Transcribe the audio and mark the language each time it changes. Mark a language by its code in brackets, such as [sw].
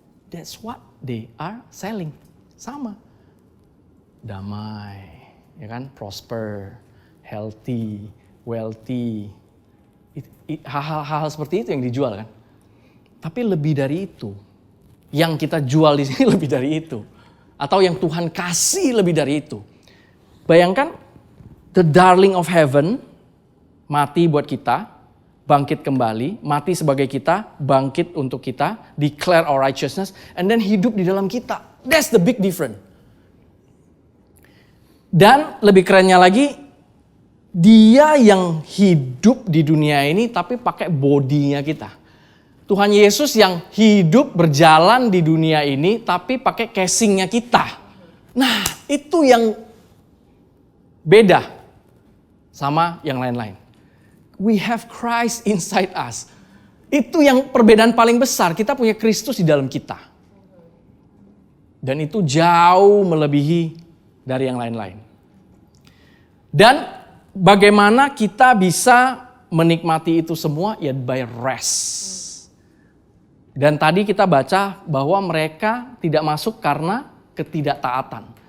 [en] That's what they are selling. [id] Sama. Damai, ya kan? [en] Prosper, healthy, wealthy. [id] Hal-hal seperti itu yang dijual kan. Tapi lebih dari itu. Yang kita jual di sini lebih dari itu. Atau yang Tuhan kasih lebih dari itu. Bayangkan, [en] the darling of heaven [id] mati buat kita, bangkit kembali, mati sebagai kita, bangkit untuk kita, [en] declare our righteousness, and then [id] hidup di dalam kita. [en] That's the big difference. [id] Dan lebih kerennya lagi, dia yang hidup di dunia ini tapi pakai bodinya kita. Tuhan Yesus yang hidup berjalan di dunia ini tapi pakai casingnya kita. Nah, itu yang beda sama yang lain-lain. [en] We have Christ inside us. [id] Itu yang perbedaan paling besar. Kita punya Kristus di dalam kita. Dan itu jauh melebihi dari yang lain-lain. Dan bagaimana kita bisa menikmati itu semua? Ya [en] by rest. [id] Dan tadi kita baca bahwa mereka tidak masuk karena ketidaktaatan.